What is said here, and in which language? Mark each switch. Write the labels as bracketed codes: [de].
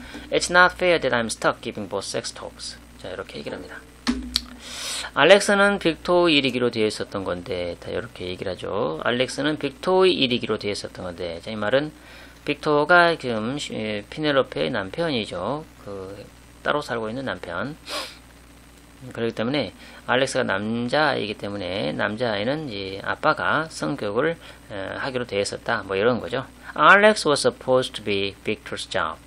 [en] It's not fair that I'm stuck giving both sex talks. [ko] 자, 이렇게 얘기를 합니다. 알렉스는 빅토의 일이기로 되어 있었던 건데, 다 이렇게 얘기를 하죠. 알렉스는 빅토의 일이기로 되어 있었던 건데, 자, 이 말은 빅토가 지금 피넬로페의 남편이죠. 따로 살고 있는 남편. 그렇기 때문에 알렉스가 남자아이기 때문에 남자아이는 이제 아빠가 성교육을 하기로 되어 있었다. 뭐 이런 거죠. [en] Alex was supposed to be Victor's job.